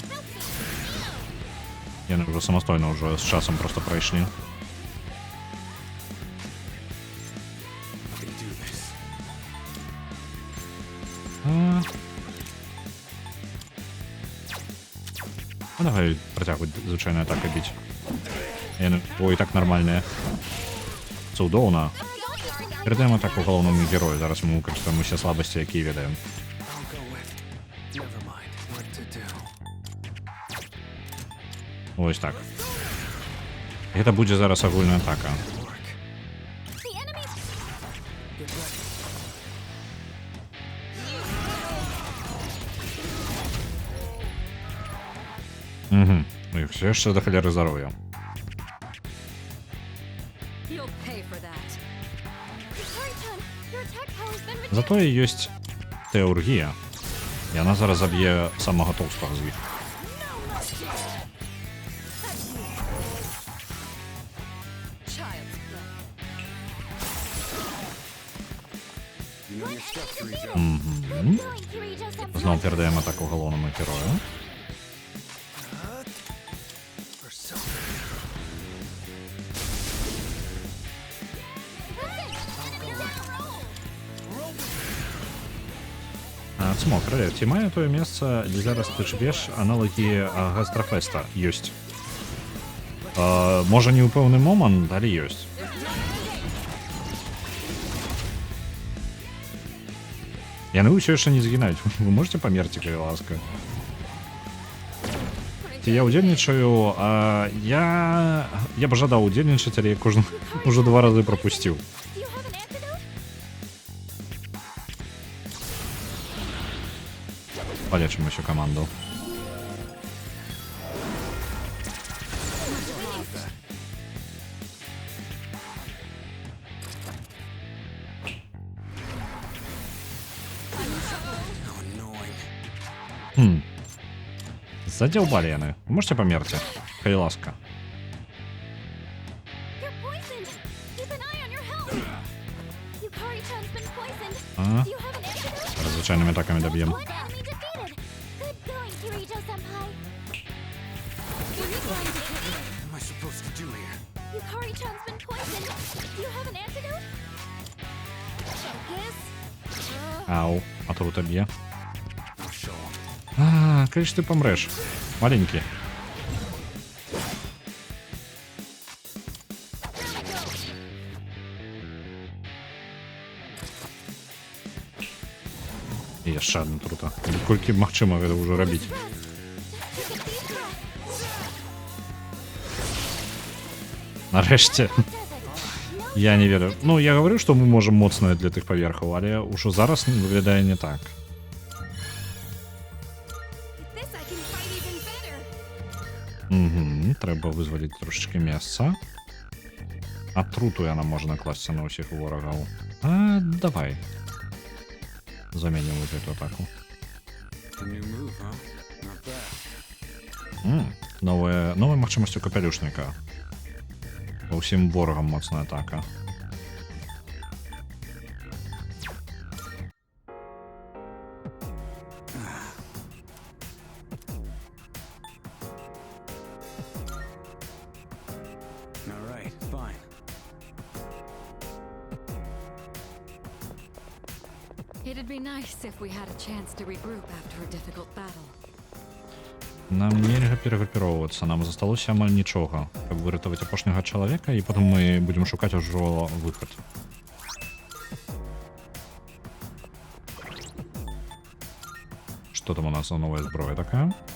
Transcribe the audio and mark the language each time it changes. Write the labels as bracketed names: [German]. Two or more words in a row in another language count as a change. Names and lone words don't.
[Belarusian] Яны ўжо самастойна ўжо з часам просто прайшлі. [English] I can do this. [Belarusian] Ну давай працягваць звычайна атака біць. Яны і так нармальныя. Цудоўна. Перадаем атаку галоўнаму герою. Зараз мы выкарыстаем усе слабасці, якія ведаем. [English] I'll go with. Never mind. What to do? [Ukrainian] Ось так. [Belarusian] Гэта будзе зараз агульная атака. [English] Work. The enemy. Get ready. [Belarusian] Ну і все яшчэ да халеры здароўя. [English] You'll pay for that. Hikari-chan, your attack power's been reduced. [Belarusian] Затое ёсць тэургія. [Ukrainian] І вона зараз заб'є самого толстого з них. [English] Child's play. You know your stuff, Kirijo. Going, Kirijo-senpai. [Ukrainian] Знову передаємо атаку головному герою. [Belarusian] Цмокер, ці має тое месца, дзе зараз ты жывеш, аналагі гастрафеста ёсць. Можа не ў пэўны момант, але ёсць. Яны ўсё яшчэ не згінаюць. Вы можете памерці, калі ласка? Ці я ўдзельнічаю, я б жадаў удзельнічаць, але я кожны уже 2 разы прапусціў. [English] Do you have an antidote? [Russian] Полечым еще команду. [English] How annoying. [Ukrainian] Задолбали яны. Вы можете померти? [Belarusian] Калі ласка. [English] You're poisoned. Keep an eye on your health. Yukari-chan's been poisoned. Ага. Do you have an antidote? [Ukrainian] Звичайними атаками доб'єм. [English] One enemy defeated. Good going, Kirijo-senpai. What am I supposed to do here? Yukari-chan's been poisoned. Do you have an antidote? Focus. [Ukrainian] Ау, отрута б'є. [English] I'll show 'em. [Ukrainian] Коли ж ти помреш? Маленький. І яшчэ одна трута. [Belarusian] Колькі магчыма гэта ўжо рабіць. [English] Rest. Just take a deep breath. [Belarusian] Нарэшце. [English] Does it? No [Russian] Я не верю. Ну, я говорю, [Belarusian] што мы можам моцныя для тых паверхаў, але ўжо зараз выглядае не так. [English] With this, I can fight even better. [Belarusian] Трэба вызваліць трошачкі месца. Атруту яна можна класці на ўсіх ворагаў. Давай. Заменім вот эту атаку. [English] A new move, huh? Not bad. [Belarusian] Новая магчымасць у капялюшніка. Па ўсім ворагам моцная атака. [English] All right, fine. It'd be nice if we had a chance to regroup after a difficult battle. [Belarusian] Нам нельга перагрупіроўвацца, нам засталося амаль нічога, каб выратаваць апошняга чалавека, і потым мы будзем шукаць ужо выхад. Што там у нас за новая зброя такая?